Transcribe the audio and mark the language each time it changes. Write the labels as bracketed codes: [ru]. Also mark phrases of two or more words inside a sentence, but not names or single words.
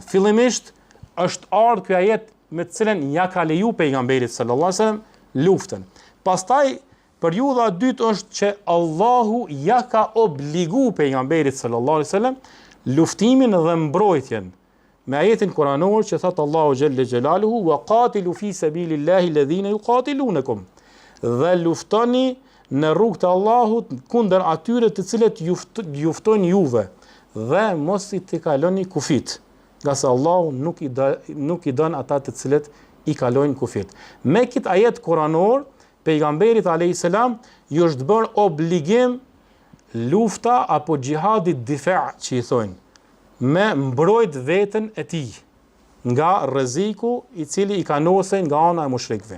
[sq] Fillimisht është ardhur ky ajet me të cilën ja ka leju pejgamberit [ar] صلى الله عليه وسلم [sq] luftën. Pastaj periudha e dytë është që Allahu ja ka obligu pejgamberit [ar] صلى الله عليه وسلم [sq] luftimin dhe mbrojtjen me ajetin kuranor që thot Allahu [ar] جل جلاله وقاتلوا في سبيل الله الذين يقاتلونكم, [sq] dhe luftoni në rrugën e Allahut kundër atyre të cilët juftojnë juve, dhe mos i të kaloni kufit, nga se Allahu nuk i don ata të cilët i kalojnë kufit. Me këtë ajet kuranor pejgamberit [ar] عليه السلام [sq] ju është bërë obligim lufta apo xhihadi difa që i thonë, me mbrojt veten e tij nga rreziku i cili i kanosen nga ana e mushrikëve.